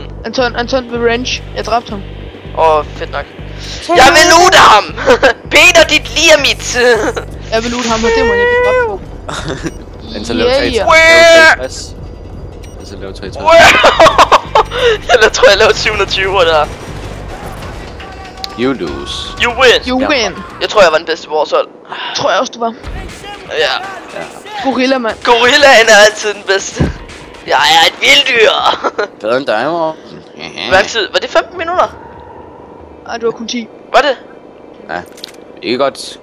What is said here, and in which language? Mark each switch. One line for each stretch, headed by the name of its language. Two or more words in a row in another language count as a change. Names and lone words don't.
Danish: Anton ved range. Jeg dræbte ham. Fedt nok. Jeg vil loot ham! Peter, dit lige er mit! Jeg vil loot ham, og det må jeg ikke dræbe på. Anton laver 63. Anton laver 63. Jeg tror, jeg laver 720 der.
English: You lose. You win! You win!
Danish: Jeg tror, jeg var den bedste på vores hold. Tror jeg også, du var. Ja. Gorilla, mand. Gorillaen er altid den bedste. Jeg er et vilddyr! Bedre end dig, mor. Hvor lang tid? Var det 15 minutter? Ej, det var kun 10. Var det? Ja. Ikke godt.